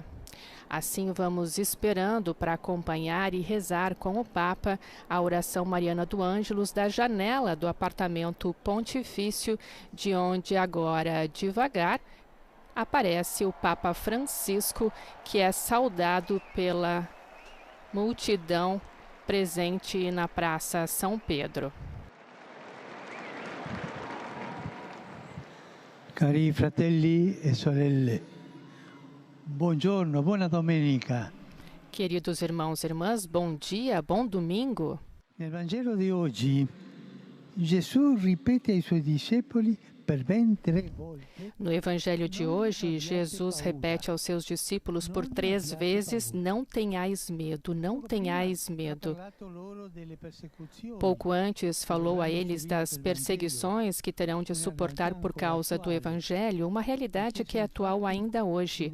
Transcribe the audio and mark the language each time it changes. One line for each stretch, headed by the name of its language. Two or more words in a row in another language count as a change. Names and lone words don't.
Portuguese: Assim vamos esperando para acompanhar e rezar com o Papa a oração mariana do Ângelus da janela do apartamento pontifício, de onde agora, devagar, aparece o Papa Francisco, que é saudado pela multidão presente na Praça São Pedro.
Italian: Cari fratelli e sorelle, buongiorno, buona domenica.
Portuguese: Queridos irmãos e irmãs, bom dia, bom domingo.
Italian: Nel Vangelo di oggi, Gesù ripete ai suoi discepoli per ben 3 volte.
Portuguese: No Evangelho de hoje, Jesus repete aos seus discípulos por 3 vezes: não tenhais medo, não tenhais medo. Pouco antes falou a eles das perseguições que terão de suportar por causa do Evangelho, uma realidade que é atual ainda hoje.